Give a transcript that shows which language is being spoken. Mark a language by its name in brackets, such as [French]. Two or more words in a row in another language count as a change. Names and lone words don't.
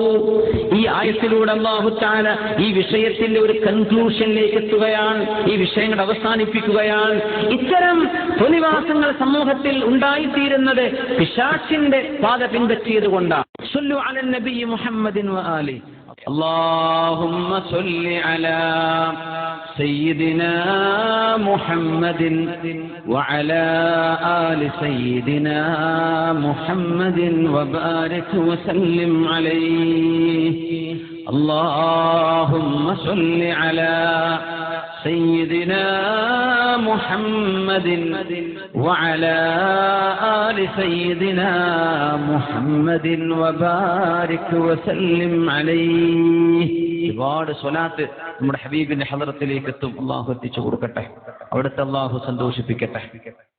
[Malayalam] ഈ ആയത്തിലൂടെ അല്ലാഹു തആല ഈ വിഷയത്തിന്റെ ഒരു കൺക്ലൂഷനിലേക്ക് എത്തുകയാണ്, ഈ വിഷയങ്ങൾ അവസാനിപ്പിക്കുകയാണ്. ഇത്തരം തൊലിവാസങ്ങൾ സമൂഹത്തിൽ ഉണ്ടായിത്തീരുന്നത് പിശാചിന്റെ പാത പിൻപറ്റിയത് കൊണ്ടാണ്. [Arabic] صلوا على النبي محمد وآله. اللهم صل على سيدنا محمد وعلى آل سيدنا محمد وبارك وسلم عليه. اللهم صل على سيدنا محمد وعلى آل سيدنا محمد وبارك وسلم عليه. [Malayalam] ഒരുപാട് സ്വലാത്ത് നമ്മുടെ ഹബീബിന്റെ ഹദറത്തിലേക്ക് എത്തും. അല്ലാഹു എത്തിച്ചു കൊടുക്കട്ടെ, അവിടുത്തെ അല്ലാഹു സന്തോഷിപ്പിക്കട്ടെ.